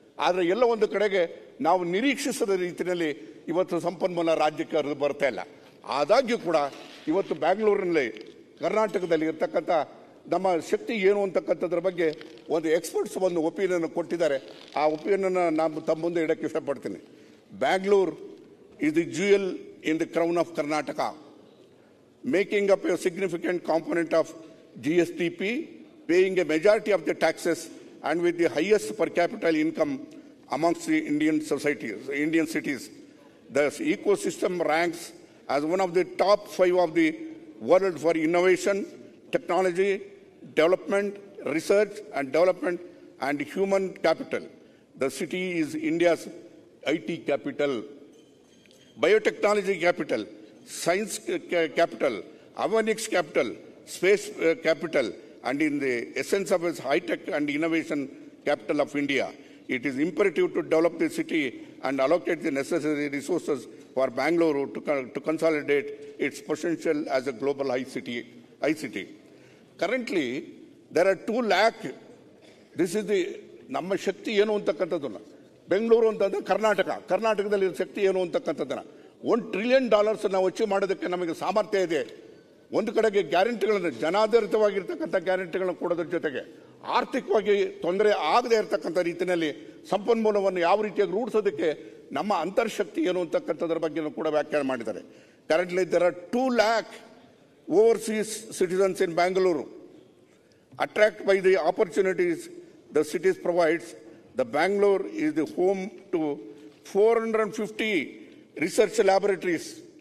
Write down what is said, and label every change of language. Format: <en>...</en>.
<kn>ಆದರೆ ಎಲ್ಲ ಒಂದು ಕಡೆಗೆ ನಾವು ನಿರೀಕ್ಷಿಸದ ರೀತಿಯಲ್ಲಿ ಇವತ್ತು ಸಂಪನ್ಮೂಲ ರಾಜ್ಯಕ್ಕೆ ಹರಿದು ಬರ್ತಾ ಇಲ್ಲ. ಆದಾಗ್ಯೂ ಕೂಡ ಇವತ್ತು ಬ್ಯಾಂಗ್ಳೂರಿನಲ್ಲಿ ಕರ್ನಾಟಕದಲ್ಲಿ ಇರ್ತಕ್ಕಂಥ ನಮ್ಮ ಶಕ್ತಿ ಏನು ಅಂತಕ್ಕಂಥದ್ರ ಬಗ್ಗೆ ಒಂದು ಎಕ್ಸ್ಪರ್ಟ್ಸ್ ಒಂದು ಒಪಿನಿಯನ್ ಕೊಟ್ಟಿದ್ದಾರೆ. ಆ ಒಪಿನಿಯನ್ ನಾನು ತಮ್ಮ ಮುಂದೆ ಇಡಕ್ಕೆ ಇಷ್ಟಪಡ್ತೀನಿ.</kn> <en>Bangalore is the jewel in the crown of Karnataka, making up a significant component of GSTP, paying a majority of the taxes and with the highest per capita income amongst the Indian cities. The ecosystem ranks as one of the top 5 of the world for innovation, technology, development, research and development and human capital. The city is India's IT capital. biotechnology capital, science capital, avionics capital, space capital, and in the essence of its high-tech and innovation capital of India. It is imperative to develop the city and allocate the necessary resources for Bangalore to consolidate its potential as a global ICT. Currently, there are 2 lakh. This is the</en> <kn>ನಮ್ಮ ಶಕ್ತಿ ಏನು ಅಂತಕ್ಕಂಥದ್ದನ್ನು ಬೆಂಗಳೂರು ಅಂತಂದ್ರೆ ಕರ್ನಾಟಕದಲ್ಲಿ ಶಕ್ತಿ ಏನು ಅಂತಕ್ಕಂಥದ್ದನ್ನು $1 trillion ನಾವು achieve ಮಾಡೋದಕ್ಕೆ ನಮಗೆ ಸಾಮರ್ಥ್ಯ ಇದೆ. ಒಂದು ಕಡೆಗೆ ಗ್ಯಾರಂಟಿಗಳನ್ನು ಜನಾಧಾರಿತವಾಗಿರ್ತಕ್ಕಂಥ ಗ್ಯಾರಂಟಿಗಳನ್ನು ಕೊಡೋದ್ರ ಜೊತೆಗೆ ಆರ್ಥಿಕವಾಗಿ ತೊಂದರೆ ಆಗದೇ ಇರತಕ್ಕಂಥ ರೀತಿಯಲ್ಲಿ ಸಂಪನ್ಮೂಲವನ್ನು ಯಾವ ರೀತಿಯಾಗಿ ರೂಢಿಸೋದಕ್ಕೆ ನಮ್ಮ ಅಂತರ್ಶಕ್ತಿ ಏನು ಅಂತಕ್ಕಂಥದ್ರ ಬಗ್ಗೆ ಕೂಡ ವ್ಯಾಖ್ಯಾನ ಮಾಡಿದ್ದಾರೆ.</kn> <en>Currently there are 2 lakh overseas citizens in Bangalore. Attracted by the opportunities the city provides, the Bangalore is the home to 450 research laboratories.</en>